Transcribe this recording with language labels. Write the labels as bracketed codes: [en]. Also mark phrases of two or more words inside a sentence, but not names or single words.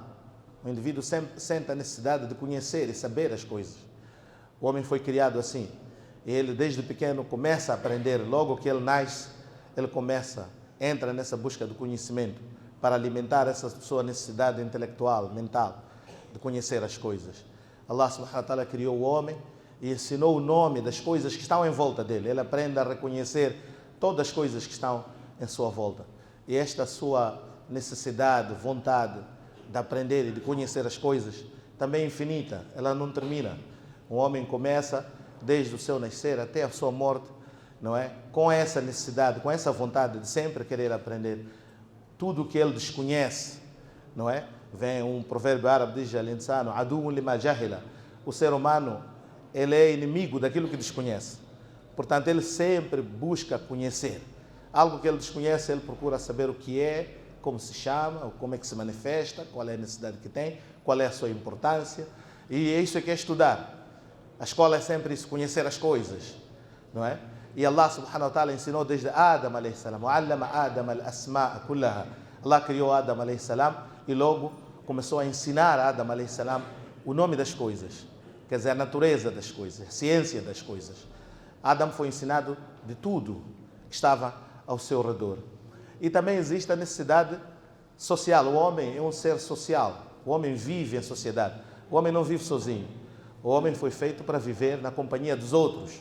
[pt] O indivíduo sempre sente a necessidade de conhecer e saber as coisas. O homem foi criado assim. Ele, desde pequeno, começa a aprender. Logo que ele nasce, ele entra nessa busca do conhecimento para alimentar essa sua necessidade intelectual, mental, de conhecer as coisas. [ar] الله سبحانه وتعالى [pt] criou o homem e ensinou o nome das coisas que estão em volta dele. Ele aprende a reconhecer todas as coisas que estão em sua volta. E esta sua necessidade, vontade de aprender e de conhecer as coisas também é infinita, ela não termina. O homem começa desde o seu nascer até a sua morte, não é? Com essa necessidade, com essa vontade de sempre querer aprender tudo o que ele desconhece, não é? Vem um provérbio árabe, diz: [ar] الإنسان عدو لما جهل. [pt] O ser humano, ele é inimigo daquilo que desconhece. Portanto, ele sempre busca conhecer. Algo que ele desconhece, ele procura saber o que é, como se chama, como é que se manifesta, qual é a necessidade que tem, qual é a sua importância. E é isso que é estudar. A escola é sempre isso, conhecer as coisas, não é? E [ar] الله سبحانه وتعالى [pt] ensinou desde [ar] آدم عليه السلام. علم آدم الأسماء كلها. [pt] Allah criou [ar] آدم عليه السلام [pt] e logo começou a ensinar a [ar] آدم عليه السلام [pt] o nome das coisas. Quer dizer, a natureza das coisas, a ciência das coisas. Adam foi ensinado de tudo que estava ao seu redor. E também existe a necessidade social. O homem é um ser social. O homem vive em sociedade. O homem não vive sozinho. O homem foi feito para viver na companhia dos outros.